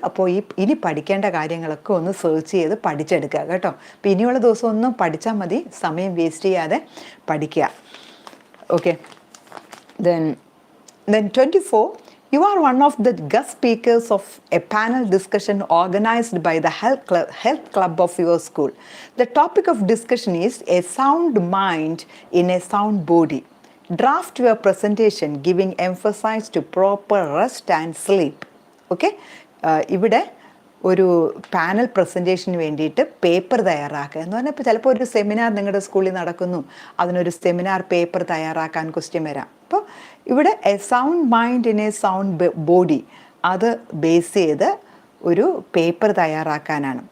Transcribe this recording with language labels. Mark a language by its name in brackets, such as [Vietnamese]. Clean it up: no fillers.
[Malayalam] അപ്പോൾ ഇനി പഠിക്കേണ്ട കാര്യങ്ങളൊക്കെ ഒന്ന് സെർച്ച് ചെയ്ത് പഠിച്ചെടുക്കുക കേട്ടോ. അപ്പോൾ ഇനിയുള്ള ദിവസം ഒന്നും പഠിച്ചാൽ മതി, സമയം വേസ്റ്റ് ചെയ്യാതെ പഠിക്കുക. Okay. [English] Then 24, you are one of the guest speakers of a panel discussion organized by the health club of your school. The topic of discussion is a sound mind in a sound body. Draft your presentation giving emphasis to proper rest and sleep. Okay? [Malayalam] ഇവിടെ ഒരു panel പ്രസൻറ്റേഷന് വേണ്ടിയിട്ട് paper തയ്യാറാക്കുക എന്ന് പറഞ്ഞാൽ, ഇപ്പോൾ ചിലപ്പോൾ ഒരു seminar നിങ്ങളുടെ സ്കൂളിൽ നടക്കുന്നു, അതിനൊരു സെമിനാർ പേപ്പർ തയ്യാറാക്കാൻ ക്വസ്റ്റ്യൻ വരാം. അപ്പോൾ ഇവിടെ A sound mind in A sound body, അത് ബേസ് ചെയ്ത് ഒരു പേപ്പർ തയ്യാറാക്കാനാണ്.